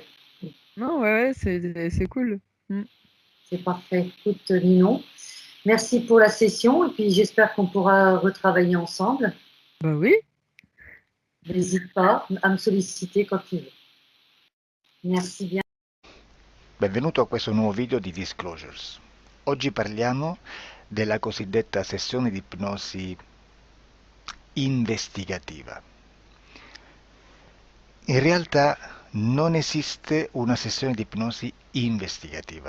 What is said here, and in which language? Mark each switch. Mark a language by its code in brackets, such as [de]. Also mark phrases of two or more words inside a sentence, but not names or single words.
[fr] Non, ouais, c'est cool. Mm. C'est parfait. Écoute, Ninon, merci pour la session et puis j'espère qu'on pourra retravailler ensemble. Bah oui. N'hésite pas à me solliciter quand tu veux. Merci bien. [it] Benvenuto a questo nuovo video di Disclosures. Oggi parliamo della cosiddetta sessione di ipnosi investigativa. In realtà non esiste una sessione di ipnosi investigativa.